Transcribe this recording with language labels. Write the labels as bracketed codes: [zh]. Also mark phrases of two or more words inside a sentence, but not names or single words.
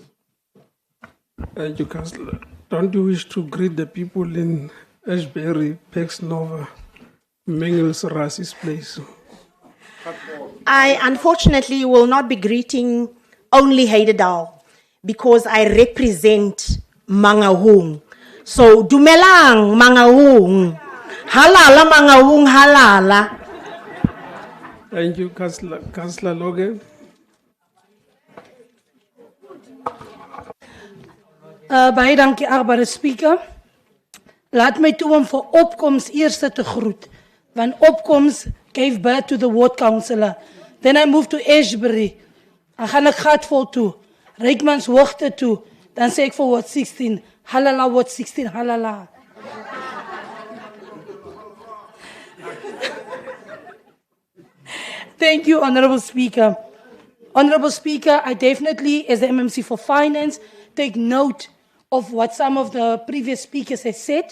[en] Thank you, Councillor. Don't you wish to greet the people in Ashbury, Pex Nova, Mengels, Rassi's place? I unfortunately will not be greeting only Heidedal because I represent Mangaung. So, dumelang Mangaung. [st] Halala Mangaung, halala. [en] Thank you, Councillor Logan. [af] Baie dankie, achtbare speaker. Laat my toe om vir Opkoms eerste te groet. [en] When Opkoms gave birth to the ward councillor. Then I moved to Ashbury. [af] Dan gaan ek Gatvol toe. Reikmans Hoogte toe. Dan sê ek vir ward 16. [st] Halala ward 16, halala. [en] Thank you, Honorable Speaker. Honorable Speaker, I definitely, as the MMC for Finance, take note of what some of the previous speakers have said.